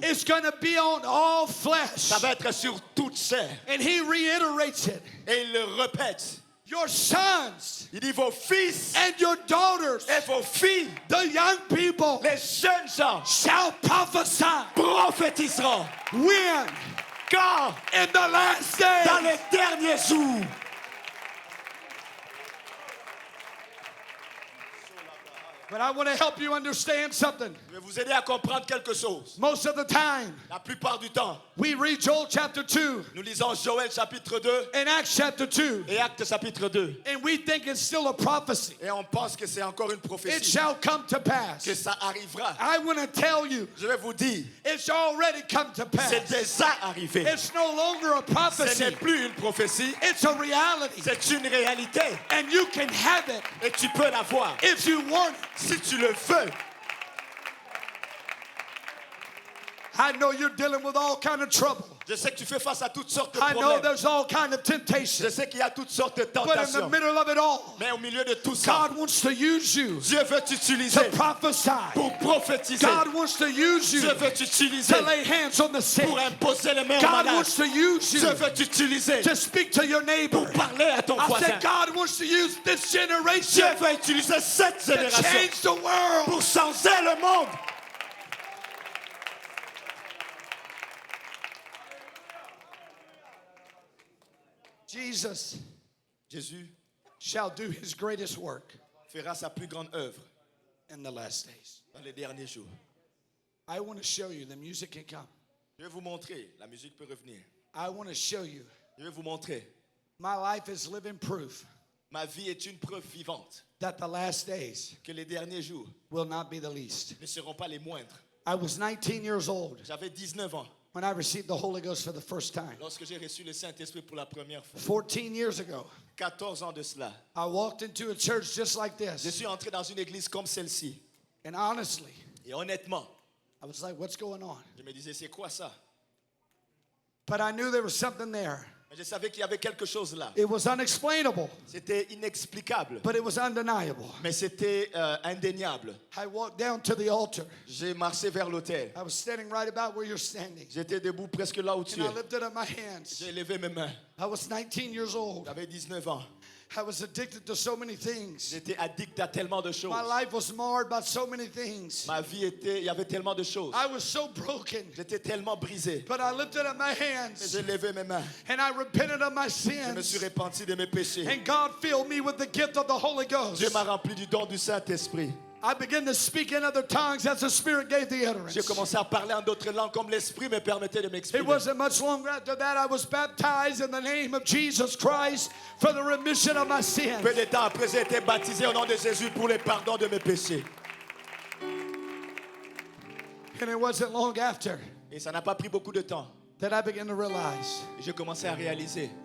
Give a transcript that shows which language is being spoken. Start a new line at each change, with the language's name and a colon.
English: It's going to be on all flesh.
French: Ça va être sur toute chair.
English: And he reiterates it.
French: Et il le répète.
English: Your sons
French: Il dit vos fils
English: and your daughters,
French: et vos filles,
English: the young people,
French: les jeunes gens,
English: shall prophesy.
French: prophétiseront.
English: When?
French: Quand?
English: In the last
French: Dans
English: days.
French: les derniers jours.
English: But I want to help you understand something.
French: Je vais vous aider à comprendre quelque chose.
English: Most of the time,
French: La plupart du temps,
English: we read Joel chapter 2
French: nous lisons Joël chapitre 2
English: and Acts chapter 2,
French: et Actes chapitre 2.
English: and we think it's still a prophecy.
French: Et on pense que c'est encore une
English: It
French: prophétie,
English: shall come to pass.
French: que ça arrivera.
English: I want to tell you,
French: Je vais vous dire,
English: it's already come to
French: c'est
English: pass.
French: déjà arrivé.
English: It's no longer a
French: Ce
English: prophecy.
French: n'est plus une prophétie,
English: It's a reality.
French: c'est une réalité.
English: And you can have it
French: Et tu peux la voir
English: if you want it.
French: si tu le veux.
English: I know you're dealing with all kind of trouble.
French: Je sais que tu fais face à toutes sortes de
English: I know
French: problèmes.
English: there's all kind of
French: Je
English: temptations.
French: sais qu'il y a toutes sortes de
English: But in the
French: tentations.
English: middle of it all,
French: Mais au milieu de tout ça,
English: God wants to use you
French: Dieu veut t'utiliser
English: to prophesy.
French: pour prophétiser.
English: God wants to use you
French: Dieu veut t'utiliser
English: to lay hands on the sick.
French: pour imposer les mains aux
English: God
French: malades.
English: wants to use
French: Dieu
English: you
French: veut t'utiliser
English: to speak to your neighbor.
French: pour parler à ton
English: I
French: voisin.
English: said, God wants to use this
French: Dieu
English: generation
French: veut utiliser cette
English: to
French: génération
English: change the world.
French: pour changer le monde.
English: Jesus
French: Jésus
English: shall do his greatest work
French: fera sa plus grande œuvre
English: in the last days.
French: dans les derniers jours.
English: I want to show you the music can come.
French: Je vais vous montrer, la musique peut revenir.
English: I want to show you
French: Je vais vous montrer,
English: my life is living proof
French: ma vie est une preuve vivante
English: that the last days
French: que les derniers jours
English: will not be the least.
French: ne seront pas les moindres.
English: I was 19 years old
French: J'avais 19 ans
English: when I received the Holy Ghost for the first time.
French: lorsque j'ai reçu le Saint-Esprit pour la première fois.
English: 14 years ago,
French: 14 ans de cela.
English: I walked into a church just like
French: Je
English: this.
French: suis entré dans une église comme celle-ci.
English: And honestly,
French: Et honnêtement,
English: I was like, what's going on?
French: je me disais, c'est quoi ça?
English: But I knew there was something there.
French: Mais je savais qu'il y avait quelque chose là.
English: It was unexplainable,
French: C'était inexplicable,
English: but it was undeniable.
French: mais c'était indéniable.
English: I walked down to the altar.
French: J'ai marché vers l'autel.
English: I was standing right about where you're standing.
French: J'étais debout presque là où tu
English: And I
French: es.
English: lifted up my hands.
French: J'ai levé mes mains.
English: I was 19 years old.
French: J'avais 19 ans.
English: I was addicted to so many things.
French: J'étais addict à tellement de choses.
English: My life was marred by so many things.
French: Ma vie était, il y avait tellement de choses.
English: I was so broken.
French: J'étais tellement brisé.
English: But I lifted up my
French: Mais
English: hands
French: j'ai levé mes mains.
English: and I repented of my
French: Je me suis
English: sins.
French: repenti de mes péchés.
English: And God filled me with the gift of the Holy Ghost.
French: Dieu m'a rempli du don du Saint-Esprit.
English: I began to speak in other tongues as the Spirit gave the utterance.
French: J'ai commencé à parler en d'autres langues comme l'Esprit me permettait de
English: It
French: m'exprimer.
English: wasn't much longer after that I was baptized in the name of Jesus Christ for the remission of my sins.
French: Peu de temps après, j'ai été baptisé au nom de Jésus pour le pardon de mes péchés.
English: And it wasn't long after
French: Et ça n'a pas pris beaucoup de temps.
English: that I began to realize
French: J'ai commencé à réaliser,